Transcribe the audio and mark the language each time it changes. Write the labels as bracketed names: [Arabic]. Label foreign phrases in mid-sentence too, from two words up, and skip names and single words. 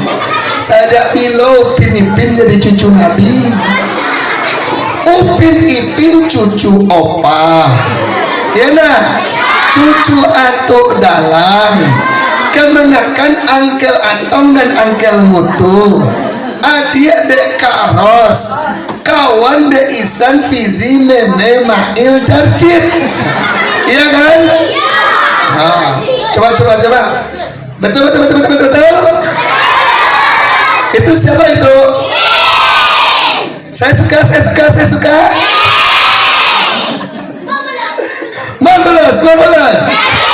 [Indonesian] Saya bilo Upin Ipin jadi cucu Nabi. Upin Ipin cucu opa. Ya nah, cucu atuk dalang. Kemenakan Angkel Antong dan Angkel Mutu, adik dek Karos, kawan dek Isan Fizi Meme Mail Jarcip. Iya kan? Nah, coba. Betul. Itu siapa itu? Saya suka. 15.